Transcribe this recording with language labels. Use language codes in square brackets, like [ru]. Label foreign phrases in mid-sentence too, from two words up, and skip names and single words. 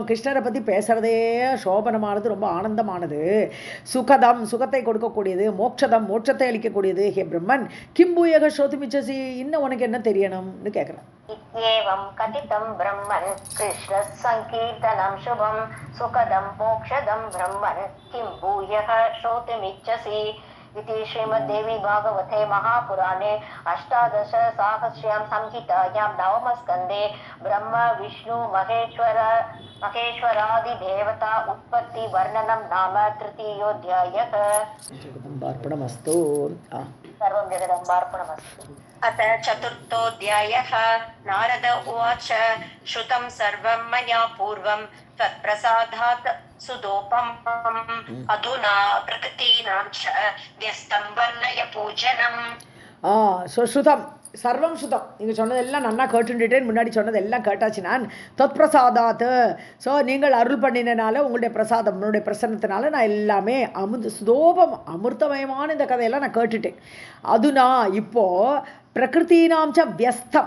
[ta] கிருஷ்ணரை பற்றி பேசுகிறதே சோபனமானது, ரொம்ப ஆனந்தமானது, சுகத்தை கொடுக்கக்கூடியது, மோட்சத்தை அளிக்கக்கூடியது. [sa] हे ब्रह्मन् किम्भूयक श्रोतुमिच्छसि, [ta] இன்னும் உனக்கு என்ன தெரியணும்னு கேட்குறேன். [sa] इत्येवं कथितं ब्रह्मन् कृष्ण सङ्कीर्तनं शुभं सुखदं मोक्षदं ब्रह्मन् किं भूयः श्रोतुमिच्छसि. इति श्रीमद्देवी भागवते महापुराणे अष्टादशसाहस्र्यां संहितायां नवमस्कन्धे ब्रह्म विष्णु महेश्वरादिदेवता उत्पत्ति वर्णनं नाम तृतीयोऽध्यायः. जगदम्बार्पणमस्तु. सर्वं जगदम्बार्पणमस्तु. अथ चतुर्थोऽध्यायः. नारद उवाच श्रुतं सर्वं मया पूर्वं त्वत्प्रसादात् सुदोपमम् अधुना प्रकृतीनां च व्यस्तं वर्णय पूजनम्. ஸோ श्रुतं सर्वं सुतम्. [ta] நீங்கள் சொன்னதெல்லாம் நல்லா கேட்டுட்டேன். முன்னாடி சொன்னதெல்லாம் கேட்டாச்சு நான். [sa] तत् प्रसादात्. [ta] ஸோ நீங்கள் அருள் பண்ணினால உங்களுடைய பிரசாதம் உங்களுடைய பிரசன்னத்தினால நான் எல்லாமே சுதோபம் அமிர்தமயமான இந்த கதையெல்லாம் நான் கேட்டுட்டேன். [sa] அதுனா இப்போது प्रकृतीनां च व्यस्तम्.